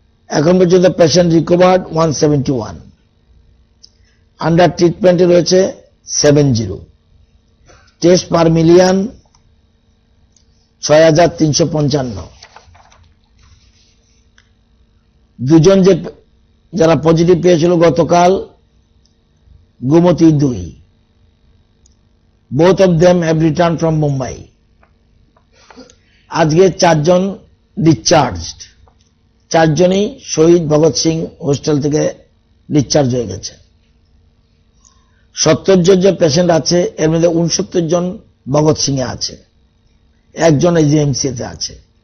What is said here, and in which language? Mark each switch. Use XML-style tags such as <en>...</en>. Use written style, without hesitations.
<bn>এখন পর্যন্ত patient recovered 171। Under ট্রিটমেন্টে রয়েছে 70। Test per million 6,355। দুজন যারা পজিটিভ পেয়েছিল গতকাল, Gomti 2।</bn> <en>both of them have returned from Mumbai.</en> <bn>আজকে 4 জন ডিসচার্জড। 4 জনই শহীদ ভগৎ সিং হোস্টেল থেকে ডিসচার্জ হয়ে গেছে। 70 জন যে পেশেন্ট আছে, এর মধ্যে 69 জন ভগৎ সিং এ আছে, 1 জন এজিএমসি তে আছে।</bn>